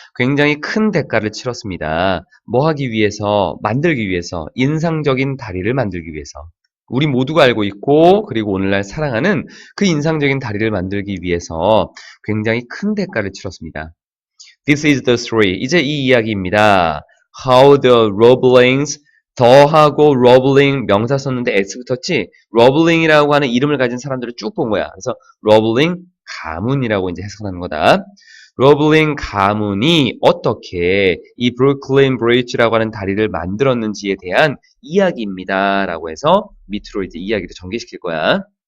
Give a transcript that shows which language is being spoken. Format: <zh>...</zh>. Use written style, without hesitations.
<ko>굉장히 큰 대가를 치렀습니다. 뭐 하기 위해서? 만들기 위해서. 인상적인 다리를 만들기 위해서. 우리 모두가 알고 있고 그리고 오늘날 사랑하는 그 인상적인 다리를 만들기 위해서 굉장히 큰 대가를 치렀습니다.</ko> <en>This is the story.</en> <ko>이제 이 이야기입니다.</ko> <en>How the Roeblings,</en> <ko>더하고 Roebling 명사 썼는데 S 붙었지? Roebling이라고 하는 이름을 가진 사람들을 쭉 본 거야. 그래서 Roebling 가문이라고 이제 해석하는 거다. Roebling 가문이 어떻게 이 브루클린 브리지라고 하는 다리를 만들었는지에 대한 이야기입니다. 라고 해서 밑으로 이제 이야기를 전개시킬 거야.</ko>